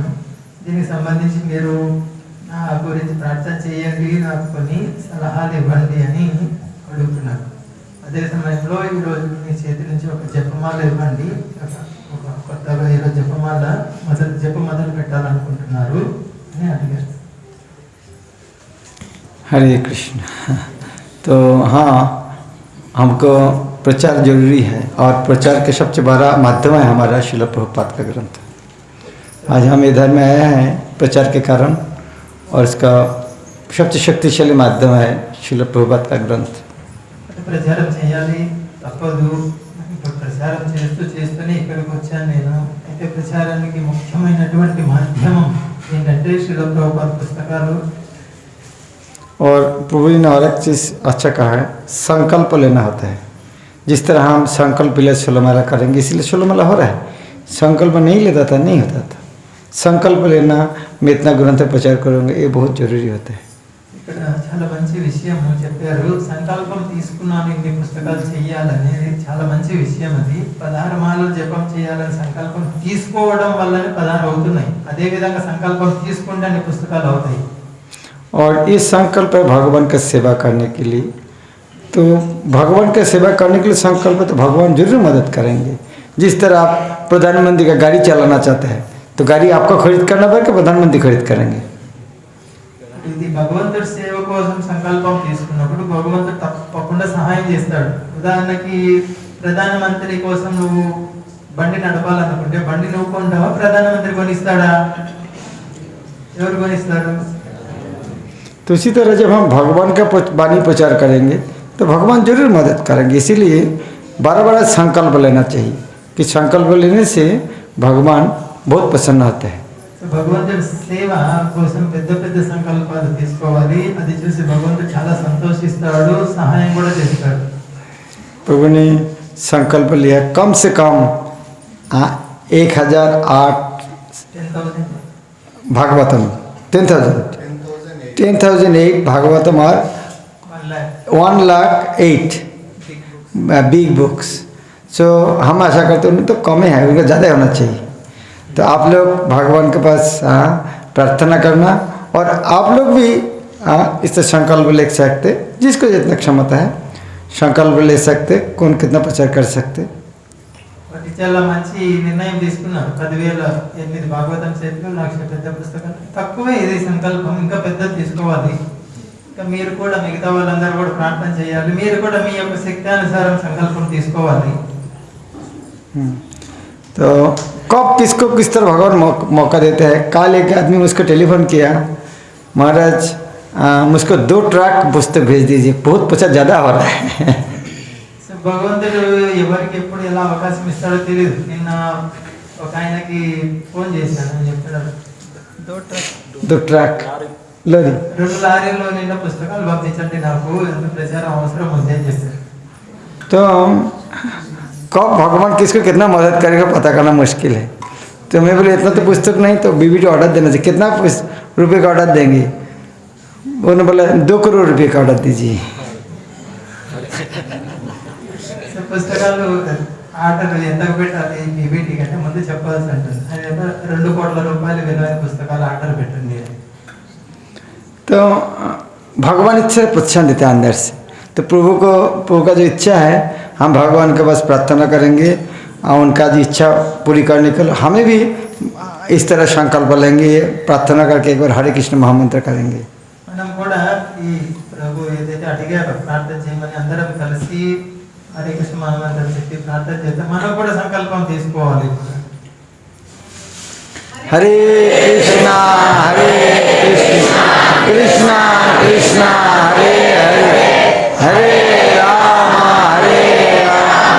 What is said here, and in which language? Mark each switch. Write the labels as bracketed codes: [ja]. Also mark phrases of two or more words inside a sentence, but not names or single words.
[te] దీనికి సంబంధించి మీరు నా గురించి ప్రార్థన చేయండి, నాకు కొన్ని సలహాలు ఇవ్వండి అని అడుగుతున్నాను. అదే సమయంలో ఈరోజు మీ చేతి నుంచి ఒక జపమాల ఇవ్వండి, ఒక కొత్తగా ఈరోజు జపమాల మొదలు పెట్టాలనుకుంటున్నారు అని అడిగారు. [hi] हरे कृष्ण। तो हाँ, हमको प्रचार जरूरी है और प्रचार के सबसे बड़ा माध्यम है हमारा श्रील प्रभुपाद का ग्रंथ। आज हम इधर में आए हैं प्रचार के कारण और इसका सबसे शक्तिशाली माध्यम है श्रील प्रभुपाद का ग्रंथ। [te] ప్రచారం చేయాలి తప్పదు, ప్రచారం చేస్తూనే ఇక్కడికి వచ్చాను నేను. అయితే ప్రచారానికి ముఖ్యమైనటువంటి మాధ్యమం ఏంటంటే శ్రీల ప్రభుపాద పుస్తకాలు. [hi] और प्रभु जी ने और एक चीज़ अच्छा कहा है, संकल्प लेना होता है। जिस तरह हम संकल्प ले सोलमाला करेंगे, इसलिए सोलमाला हो रहा है। संकल्प नहीं लेता था, नहीं होता था। संकल्प लेना, मैं इतना ग्रंथ प्रचार करूँगा, ये बहुत जरूरी होता है। [te] ఇక్కడ చాలా మంచి విషయం చెప్పారు. సంకల్పం తీసుకున్నాను ఇన్ని పుస్తకాలు చేయాలనేది చాలా మంచి విషయం. అది 16 మాలలు జపం చేయాలని సంకల్పం తీసుకోవడం వల్లనే 16 అవుతున్నాయి. అదే విధంగా సంకల్పం తీసుకుంటే అన్ని పుస్తకాలు అవుతాయి. [hi] और इस संकल्प है भगवान का सेवा करने के लिए, तो भगवान का सेवा करने के लिए संकल्प, तो भगवान जरूर मदद करेंगे। जिस तरह आप प्रधानमंत्री का गाड़ी चलाना चाहते हैं, तो गाड़ी आपको खरीद करना पड़ेगा, प्रधानमंत्री खरीद करेंगे। [te] ఇది భగవంతుడి సేవ కోసం సంకల్పం తీసుకున్నప్పుడు భగవంతుడు తప్పకుండా సహాయం చేస్తాడు. ఉదాహరణకి ప్రధానమంత్రి కోసం నువ్వు బండి నడపాలనుకుంటే బండి నువ్వు కొంటావా, ప్రధానమంత్రి కొనిస్తాడా? ఎవరు కొనిస్తారు? [hi] तो इसी तरह जब हम भगवान का वाणी प्रचार करेंगे तो भगवान जरूर मदद करेंगे। इसीलिए बार बार संकल्प लेना चाहिए कि संकल्प लेने से भगवान बहुत प्रसन्न होते हैं। [te] భగవంతుడి సేవ కోసం పెద్ద పెద్ద సంకల్పాలు తీసుకోవాలి. అది చూసి భగవంతుడు చాలా సంతోషిస్తాడు, సహాయం కూడా చేస్తాడు. [hi] प्रभु ने संकल्प लिया कम से कम 1008 भागवतम 10,008 भागवतम और 108 [en] big books. [hi] सो हम आशा करते हैं, तो कम है, उनका ज़्यादा होना चाहिए। तो आप लोग भगवान के पास प्रार्थना करना, और आप लोग भी इससे संकल्प ले सकते, जिसको जितना क्षमता है संकल्प ले सकते, कौन कितना प्रचार कर सकते। [te] చాలా మంచి నిర్ణయం తీసుకున్నారు. 10,008 భాగవతం చేతులు 1,00,000 పెద్ద పుస్తకాలు తక్కువే. ఇది సంకల్పం ఇంకా పెద్దది తీసుకోవాలి. ఇంకా మీరు కూడా మిగతా వాళ్ళందరూ కూడా ప్రార్థన చేయాలి. మీరు కూడా మీ యొక్క శక్తి అనుసారం సంకల్పం తీసుకోవాలి. [hi] तो कब किसको किस तरह भगवान मौका देते हैं। कल एक आदमी मुझको टेलीफोन किया, महाराज मुझको 2 ट्रक पुस्तक भेज दीजिए, बहुत पैसा ज़्यादा हो रहा है। [te] భగవంతుడు ఎవరికి ఎప్పుడు ఎలా అవకాశం ఇస్తాడో తెలియదు. నిన్న ఒక ఆయనకి ఫోన్ చేశాను, చెప్తాడు [hi] 2 [en] truck lorry [te] 2 లారీల్లో నిన్న పుస్తకాలు పంపించండి, నాకు ఎంత ప్రచారం అవసరం ఉంది అని చెప్పారు. [hi] तो कब भगवान किसको कितना मदद करेगा पता करना मुश्किल है। तो मैं बोले इतना तो पुस्तक नहीं, तो बीबी को ऑर्डर देना चाहिए। कितना रुपये का ऑर्डर देंगे? उन्होंने बोला 2 करोड़ रुपये का ऑर्डर दीजिए। [te] పుస్తకాలు ఆర్డర్ ఎంతకు పెట్టాలి బీబీటీకి అంటే ముందు చెప్పాల్సి ఉంటుంది. అది 2 కోట్ల రూపాయలు విలువైన పుస్తకాలు ఆర్డర్ పెట్టండి. [hi] तो भगवान इच्छा प्रोत्साहन देते हैं अंदर से। तो प्रभु का जो इच्छा है, हम भगवान के पास प्रार्थना करेंगे और उनका जो इच्छा पूरी करने के लिए हमें भी इस तरह संकल्प लेंगे, प्रार्थना करके एक बार हरे कृष्ण महामंत्र करेंगे। [te] మనం కూడా ఈ ప్రభు ఏదైతే అడిగారో ప్రార్థన చేయమని అందరం కలిసి హరే కృష్ణ మహామంత్రం చెప్పి ప్రార్థన చేద్దాం. మనం కూడా సంకల్పం తీసుకోవాలి. [hi] हरे कृष्णा कृष्णा कृष्णा हरे हरे, हरे राम